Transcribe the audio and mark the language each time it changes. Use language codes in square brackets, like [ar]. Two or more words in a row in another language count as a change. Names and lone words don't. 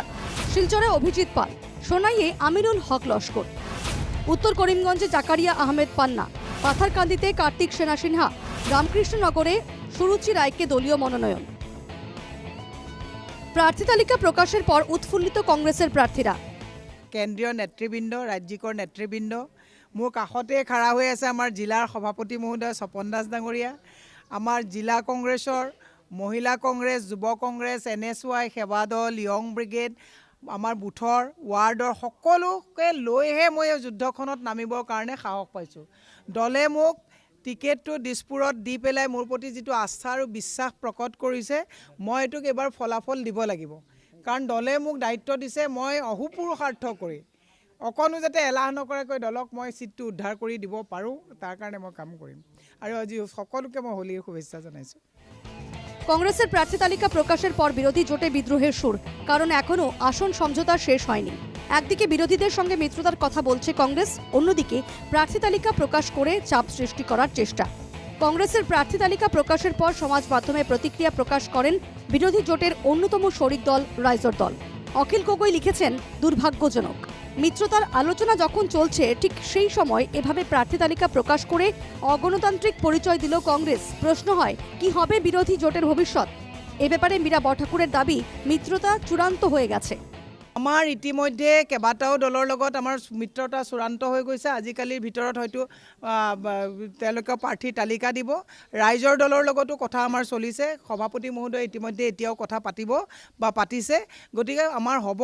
[bn] শিলচরে অভিজিৎ পাল। সোনাইয়ে আমিনুল হক লস্কর। উত্তর করিমগঞ্জে জাকারিয়া আহমেদ পান্না। পাথারকান্দিতে কার্তিক সেনা সিনহা। রামকৃষ্ণনগরে সুরুচি রায়কে দলীয় মনোনয়ন। প্রার্থী তালিকা প্ৰকাশের পর উৎফুল্লিত কংগ্রেসের প্রার্থীরা। [as] কেন্দ্ৰীয় নেতৃবৃন্দ, ৰাজ্যিকৰ নেতৃবৃন্দ, মোৰ কাষতে খাৰা হৈ আছে আমাৰ জিলাৰ সভাপতি মহোদয় স্বপন দাস ডাঙৰীয়া, আমাৰ জিলা কংগ্ৰেছৰ, মহিলা কংগ্ৰেছ, যুৱ কংগ্ৰেছ, NSY, সেৱা দল, য়ং ব্ৰিগেড, আমাৰ বুথৰ ৱাৰ্ডৰ সকলোকে লৈহে মই এই যুদ্ধখনত নামিবৰ কাৰণে সাহস পাইছোঁ। দলে মোক টিকেটটো দিছপুৰত দি পেলাই মোৰ প্ৰতি যিটো আস্থা আৰু বিশ্বাস প্ৰকট কৰিছে, মই এইটোক এবাৰ ফলাফল দিব লাগিব। কাৰণ দলে মোক দায়িত্ব দিছে, মই অহোপুৰুষাৰ্থ কৰি অকণো যাতে এলাহ নকৰাকৈ দলক মই চিটটো উদ্ধাৰ কৰি দিব পাৰোঁ, তাৰ কাৰণে মই কাম কৰিম। আৰু আজি সকলোকে মই হোলীৰ শুভেচ্ছা জনাইছোঁ। [bn] কংগ্রেসের প্রার্থী তালিকা প্রকাশের পর বিরোধী জোটে বিদ্রোহের সুর, কারণ এখনও আসন সমঝোতা শেষ হয়নি। একদিকে বিরোধীদের সঙ্গে মিত্রতার কথা বলছে কংগ্রেস, অন্যদিকে প্রার্থী তালিকা প্রকাশ করে চাপ সৃষ্টি করার চেষ্টা। কংগ্রেসের প্রার্থী তালিকা প্রকাশের পর সমাজ মাধ্যমে প্রতিক্রিয়া প্রকাশ করেন বিরোধী জোটের অন্যতম শরিক দল রাইজর দল। অখিল গগৈ লিখেছেন, দুর্ভাগ্যজনক। মিত্রতার আলোচনা যখন চলছে ঠিক সেই সময় এভাবে প্রার্থী তালিকা প্রকাশ করে অগণতান্ত্রিক পরিচয় দিল কংগ্রেস। প্রশ্ন হয়, কি হবে বিরোধী জোটের ভবিষ্যৎ? এ ব্যাপারে মীরা বরঠাকুরের দাবি, মিত্রতা চূড়ান্ত হয়ে গেছে। [as] আমাৰ ইতিমধ্যে কেইবাটাও দলৰ লগত আমাৰ মিত্ৰতা চূড়ান্ত হৈ গৈছে। আজিকালিৰ ভিতৰত হয়তো তেওঁলোকে প্ৰাৰ্থীৰ তালিকা দিব। ৰাইজৰ দলৰ লগতো কথা আমাৰ চলিছে। সভাপতি মহোদয়ে ইতিমধ্যে এতিয়াও কথা পাতিব বা পাতিছে। গতিকে আমাৰ হ'ব।